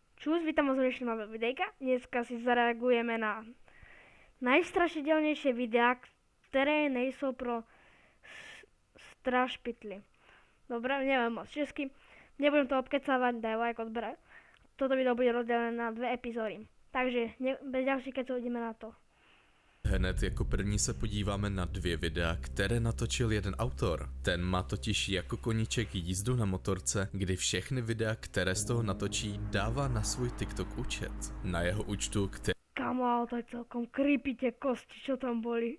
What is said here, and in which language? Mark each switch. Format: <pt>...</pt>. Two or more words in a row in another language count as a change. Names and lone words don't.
<sk>Čus, vítam vás v dnešnom nového videjka. Dneska si zareagujeme na najstrašidelnejšie videá, ktoré</sk> <cs>nejsou pro strašpitli.</cs> <sk>Dobre, neviem moc česky. Nebudem to obkecávať, daj like, odber. Toto video bude rozdelené na 2 epizódy. Takže bez ďalších kecov ideme na to.</sk> <cs>Hned jako první se podíváme na 2 videa, které natočil jeden autor. Ten má totiž jako koníček jízdu na motorce, kdy všechny videa, které z toho natočí, dává na svůj TikTok účet. Na jeho účtu,</cs> <sk>Kamo, to je celkom creepy tie kosti, čo tam boli.</sk>